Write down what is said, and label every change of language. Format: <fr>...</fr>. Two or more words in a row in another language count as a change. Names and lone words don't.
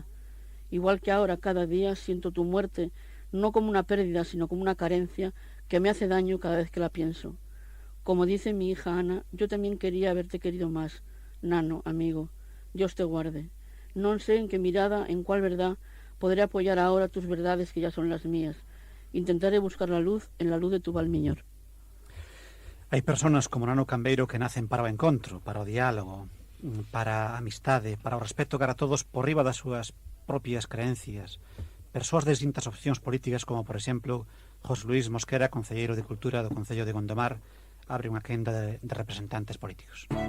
<es>Igual que ahora, cada día siento tu muerte no como una pérdida, sino como una carencia que me hace daño cada vez que la pienso. Como dice mi hija Ana, yo también quería haberte querido más. Nano, amigo, Dios te guarde. No sé en qué mirada, en cuál verdad, podré apoyar ahora tus verdades que ya son las mías. Intentaré buscar la luz en la luz de tu Valmiñor.</es> <gl>Hai persoas como Nano Cambeiro que nacen para o encontro, para o diálogo, para a amistade, para o respeto cara a todos por riba das súas propias creencias. Persoas de distintas opcións políticas como, por exemplo, José Luis Mosquera, concelleiro de Cultura do Concello de Gondomar, abre unha quenda de representantes políticos.</gl>